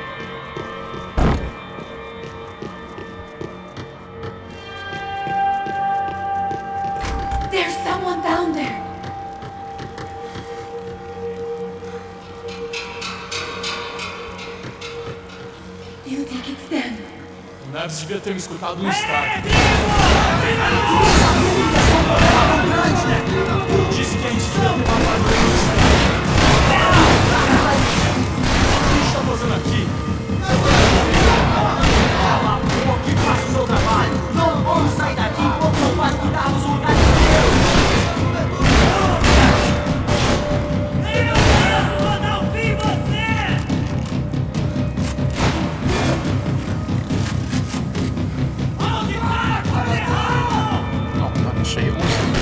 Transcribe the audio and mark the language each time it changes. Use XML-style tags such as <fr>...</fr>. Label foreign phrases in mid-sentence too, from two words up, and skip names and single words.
<en>There's someone down there. Do you think it's them?</en> <pt>Não devia ter me escutado no estádio. Disse que a gente devia ter matado eles. O que está fazendo aqui? Cala a boca e faça o seu trabalho. Não vamos sair daqui enquanto não vasculharmos o lugar inteiro. Eu vou dar um fim em você!</pt> <uk>Ще є ось.</uk>